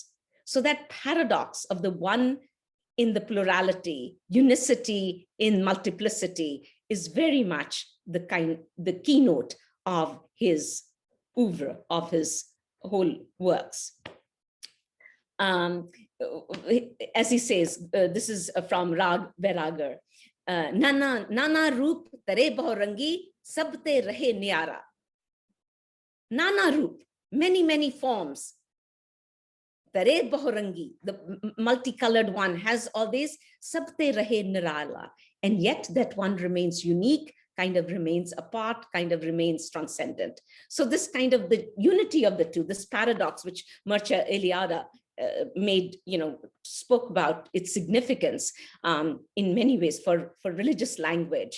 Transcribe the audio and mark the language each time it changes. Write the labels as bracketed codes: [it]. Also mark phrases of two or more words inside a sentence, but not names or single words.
[en] So that paradox of the one in the plurality, unicity in multiplicity, is very much the keynote of his oeuvre, of his whole works. As he says, this is from Rag Vairagar, [hi] नाना रूप तारे बहुरंगी सबते रहे न्यारा. नाना रूप, [en] many forms. [hi] तारे बहुरंगी, [en] the multicolored one, has all these, [hi] सबते रहे निराला. [en] And yet that one remains unique, kind of remains apart, kind of remains transcendent. So this kind of the unity of the two, this paradox, which Mircea Eliade spoke about its significance in many ways for religious language.